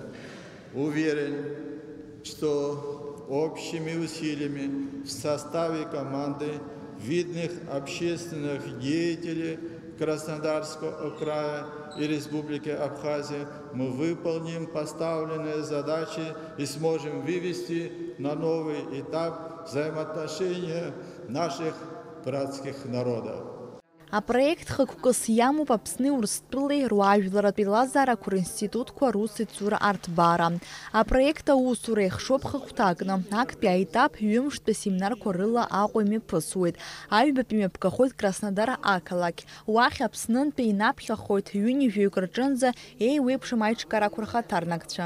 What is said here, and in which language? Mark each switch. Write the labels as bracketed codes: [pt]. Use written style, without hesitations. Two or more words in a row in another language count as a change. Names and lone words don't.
[ru] Уверен, что общими усилиями в составе команды видных общественных деятелей Краснодарского края и Республики Абхазия мы выполним поставленные задачи и сможем вывести на новый этап взаимоотношения наших братских народов. [ab] Апроект хықәкыс иамоуп Аԥсни Урыстәылеи руаажәларатә еилазаарақәа ринститутқәа русеицура арҭбаара. Апроект аусура иахшоуп хықәҭакны. Актәи аетап ҩымштәи асеминарқәа рыла Аҟәа имҩаԥысуеит. Аҩбатәи имҩаԥгахоит Краснодар ақалақь. Уахь Аԥснынтәи инаԥхьахоит ҩынҩажәаҩык рҿынӡа еиуеиԥшым аиҿкаарақәа рхаҭарнакцәа.